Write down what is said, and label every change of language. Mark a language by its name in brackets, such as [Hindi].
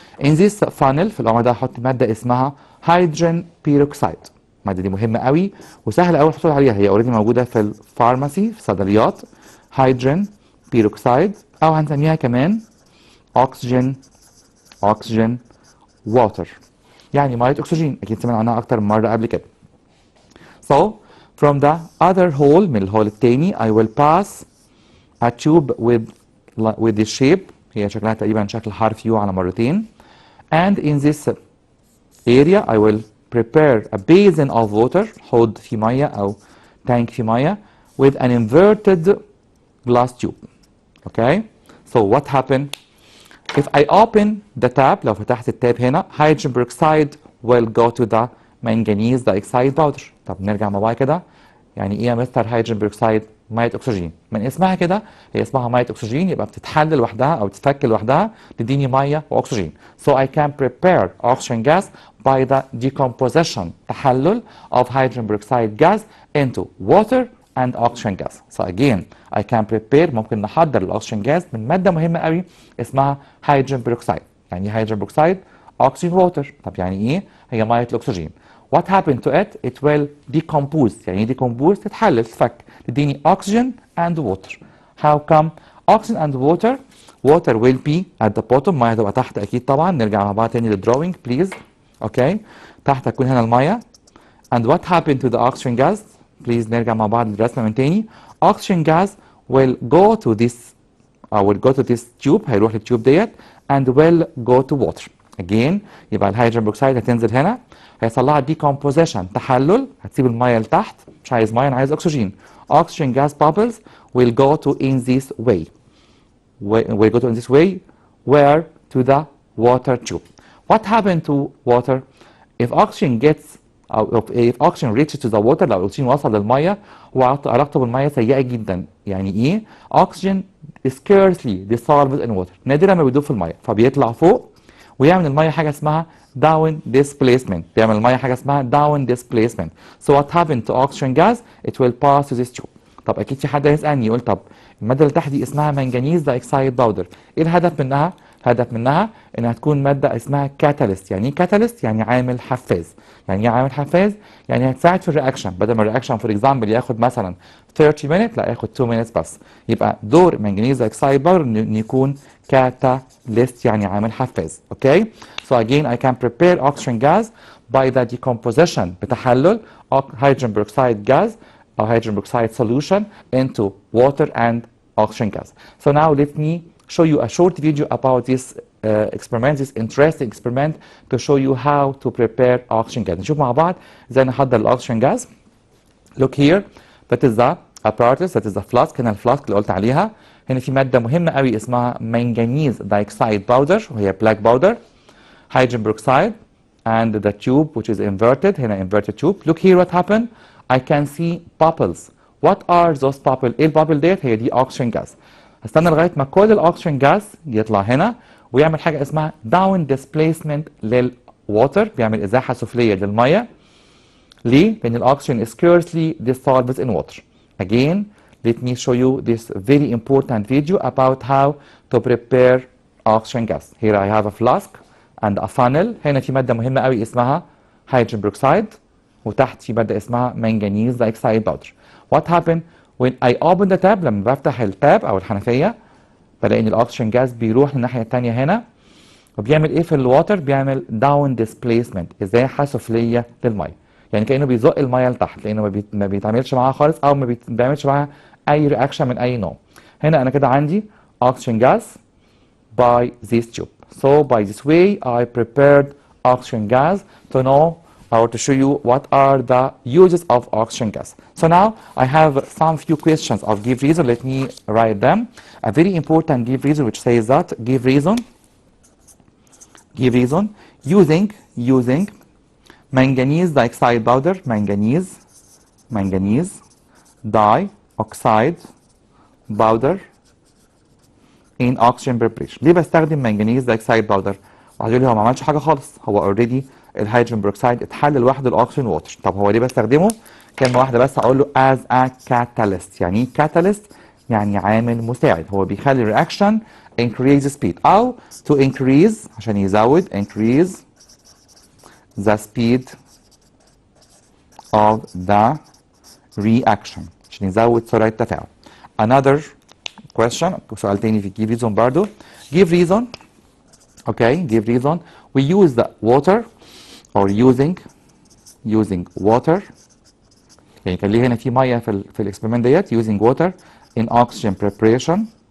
[English] In this funnel [Arabic] في القمع ده هحط ماده اسمها هيدروجين بيروكسيد. الماده دي مهمه قوي وسهل قوي الحصول عليها. هي اوريدي موجوده في الفارماسي في الصيدليات. هيدروجين بيروكسيد او هنسميها كمان [English] oxygen water. [Arabic] يعني ميه اكسجين، اكيد سمعنا عنها اكتر من مره قبل كده. [English] So from the other hole، [Arabic] من الهول التاني [English] I will pass a tube with this shape، [Arabic] هي شكلها تقريبا شكل حرف يو على مرتين. [English] And in this area I will prepare a basin of water، [Arabic] حوض فيه ميه او tank فيه ميه [English] with an inverted glass tube. Okay, so what happened if I open the tap؟ [Arabic] لو فتحت التاب هنا [English] hydrogen peroxide will go to the manganese dioxide powder. [Arabic] طب نرجع مع بعض كده، يعني ايه يا مستر هيدروجين بيروكسيد؟ ميه اكسجين، من اسمها كده هي اسمها ميه اكسجين، يبقى بتتحلل لوحدها او تتفك لوحدها تديني ميه واكسجين. [English] So I can prepare oxygen gas by the decomposition، تحلل of hydrogen peroxide gas into water and oxygen gas. So again I can prepare، [Arabic] ممكن نحضر الاكسجين جاز من ماده مهمه قوي اسمها هيدروجين بيروكسيد. يعني ايه هيدروجين بيروكسيد؟ [English] oxygen water. [Arabic] طب يعني ايه؟ هي ميه الاكسجين. [English] What happened to it? It will decompose. [Arabic] يعني decompose تتحلل تتفك تديني [English] oxygen and water. How come? Oxygen and water. Water will be at the bottom، [Arabic] ميه هتبقى تحت اكيد طبعا. نرجع مع بعض تاني للدروينج بليز. اوكي، تحت هتكون هنا الميه. [English] And what happened to the oxygen gas? [Arabic] بليز نرجع مع بعض للرسمه من تاني. [English] Oxygen gas will go to this will go to this tube، [Arabic] هيروح للتيوب ديت [English] and will go to water. [Arabic] Again يبقى الهيدروجين بروكسيد هتنزل هنا، هيحصل لها decomposition تحلل، هتسيب الميه لتحت، مش عايز ميه انا عايز اكسجين. [English] Oxygen gas bubbles will go to in this way. Will go to in this way where to the water tube. What happened to water? If oxygen gets if oxygen reaches to the water، [Arabic] لو الاكسجين وصل للميه وعلاقته بالميه سيئه جدا. يعني ايه؟ [English] oxygen scarcely dissolves in water، [Arabic] نادرا ما بيدوب في الميه، فبيطلع فوق ويعمل الميه حاجه اسمها down displacement، بيعمل الميه حاجه اسمها down displacement. [English] So what happened to oxygen gas? It will pass to this tube. [Arabic] طب اكيد في حد هيسالني يقول طب الماده اللي تحت دي اسمها منجنيز دايكسايد باودر، ايه الهدف منها؟ الهدف منها انها تكون ماده اسمها كاتاليست. يعني ايه كاتاليست؟ يعني عامل حفاز. يعني ايه عامل حفاز؟ يعني هتساعد في الرياكشن، بدل ما الرياكشن فور اكزامبل ياخد مثلا 30 minutes لا ياخد 2 minutes بس. يبقى دور منجنيز دايكسايد باودر ان يكون كاتاليست، يعني عامل حفاز. [English] Okay, so again I can prepare oxygen gas by the decomposition، بتحلل hydrogen peroxide gas or hydrogen peroxide solution into water and oxygen gas. So now let me show you a short video about this experiment, this interesting experiment to show you how to prepare oxygen gas. [Arabic] نشوف مع بعض ازاي نحضر الاكسجين gas. [English] Look here, that is the apparatus, that is the flask. [Arabic] هنا الفلاسك اللي قلت عليها. هنا في مادة مهمة قوي اسمها [English] manganese dioxide powder وهي black powder, hydrogen peroxide and the tube which is inverted. هنا inverted tube. Look here what happened. I can see bubbles. What are those bubbles? [Arabic] ايه البابل ديت؟ هي دي oxygen gas. هستنى لغايه ما كل الاكسجين جاز يطلع هنا ويعمل حاجه اسمها داون ديسبيسمنت للووتر، بيعمل ازاحه سفليه للميه. ليه؟ لان الاكسجين [English] scarcely dissolves in water. Again, let me show you this very important video about how to prepare oxygen gas. Here I have a flask and a funnel. [Arabic] هنا في ماده مهمه قوي اسمها hydrogen peroxide وتحت في ماده اسمها manganese dioxide powder. [English] What happened when I open the tap؟ [Arabic] لما بفتح التاب او الحنفيه بلاقي ان الاكسجين جاز بيروح للناحيه الثانيه هنا وبيعمل ايه في الواتر؟ بيعمل داون ديسبيسمنت، ازاحه سفليه للميه. يعني كانه بيزق الميه لتحت لانه ما بيتعاملش معاها خالص او ما بيعملش معاها اي رياكشن من اي نوع. هنا انا كده عندي [English] oxygen gas by this tube. So by this way I prepared oxygen gas to know or to show you what are the uses of oxygen gas. So now I have some few questions of give reason. Let me write them. A very important give reason which says that give reason using manganese dioxide powder, manganese dioxide powder in oxygen preparation. [Arabic] ليه بستخدم manganese dioxide powder؟ واحد يقول لي هو ما عملش حاجه خالص، هو اوريدي الهيدروجين بروكسيد اتحلل لوحده الاكسجين ووتر. طب هو ليه بستخدمه؟ كلمه واحده بس اقول له [English] as a catalyst. [Arabic] يعني ايه catalyst؟ يعني عامل مساعد، هو بيخلي الرياكشن increase speed او to increase عشان يزود [English] increase the speed of the reaction [Arabic] عشان يزود سرعه التفاعل. [English] Another question، [Arabic] سؤال تاني في give reason برضه. [English] Give reason. Okay, give reason. We use the water or using water. [Arabic] يعني كان ليه هنا في ميه في الاكسبيرمنت ديت [English] using water in oxygen preparation.